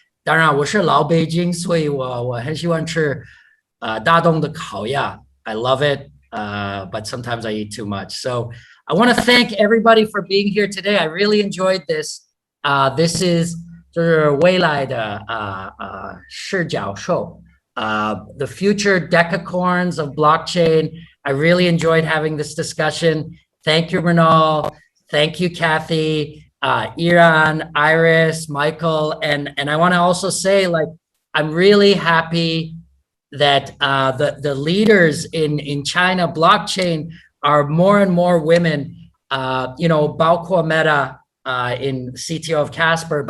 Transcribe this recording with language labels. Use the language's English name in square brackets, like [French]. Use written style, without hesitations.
[Chinese] 当然我是老北京，所以我很喜欢吃大东的烤鸭。 [English] I love it. but sometimes I eat too much. So I want to thank everybody for being here today. I really enjoyed this. This is [Chinese] 就是未来的视角 [English] show. The future decacorns of blockchain. I really enjoyed having this discussion. Thank you, Renal. Thank you, Kathy, Iran, Iris, Michael. And I want to also say, like, I'm really happy that the leaders in China blockchain are more and more women, Bao Kuo Meta in CTO of Casper.